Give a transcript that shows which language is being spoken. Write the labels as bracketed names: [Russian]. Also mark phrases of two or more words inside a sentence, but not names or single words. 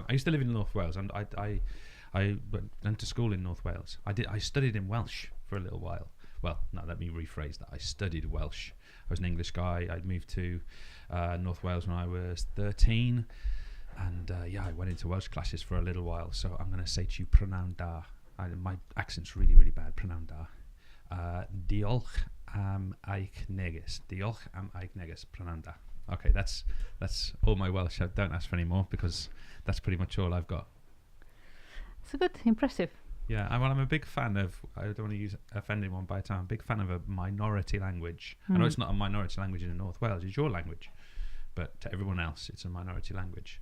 [English] I used to live in North Wales, and I went to school in North Wales. I studied in Welsh for a little while. Well, no, let me rephrase that. I studied Welsh. I was an English guy. I'd moved to North Wales when I was 13, and I went into Welsh classes for a little while. So I'm going to say to you, [Welsh] prynawn da. [English] My accent's really, really bad. [Welsh] Prynawn da. Diolch am eich neges. Diolch am eich neges. Prynawn da. [English] Okay, that's all my Welsh. I don't ask for any more because that's pretty much all I've got. It's good, impressive. Yeah, I'm a big fan of, I don't want to offend anyone by time, I'm a big fan of a minority language. I know it's not a minority language in North Wales, it's your language, but to everyone else it's a minority language.